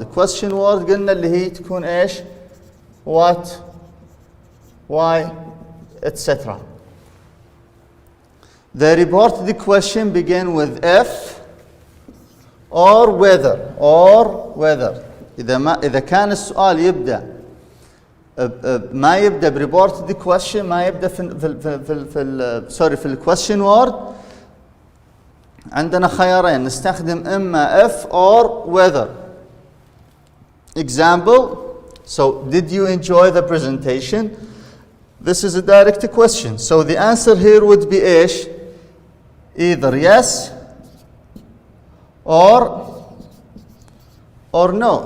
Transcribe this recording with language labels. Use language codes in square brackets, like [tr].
[en] The question word [ar] قلنا اللي هي تكون ايش؟ [en] What, why, etc. The reported question begin with if or whether. [ar] إذا كان السؤال يبدأ ما يبدأ بريبورتد question, ما يبدأ في الكويشن وورد. عندنا خيارين, نستخدم إما [en] if or whether. Example, so did you enjoy the presentation? This is a direct question. So the answer here would be [ar] إيش? [en] Either yes or no.